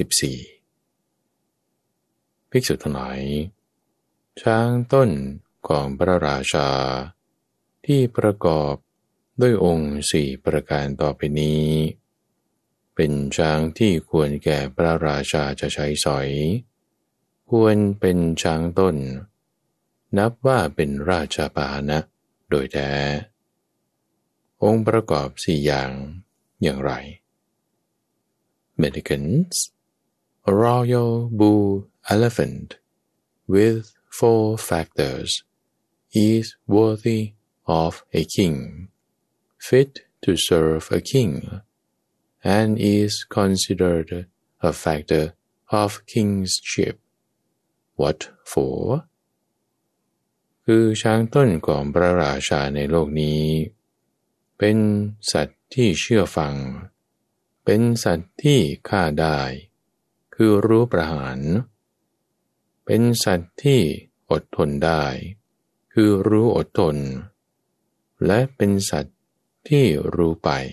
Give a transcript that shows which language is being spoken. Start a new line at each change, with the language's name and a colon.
Thai: 114ภิกษุทั้งหลายช้างต้นของพระราชาที่ประกอบด้วยองค์สี่ประการต่อไปนี้เป็นช้างที่ควรแก่พระราชาจะใช้สอยควรเป็นช้างต้นนับว่าเป็นราชพาหนะโดยแท้องค์ประกอบสี่อย่างอย่างไร
English: Mendicants, a royal bull elephant with four factors is worthy of a king, fit to serve a king, and is considered a factor of kingship. What for?
Thai: คือช้างต้นของพระราชาในโลกนี้เป็นสัตว์ที่เชื่อฟังเป็นสัตว์ที่ฆ่าได้คือรู้ประหารเป็นสัตว์ที่อดทนได้คือรู้อดทนและเป็นสัตว์ที่รู้ไป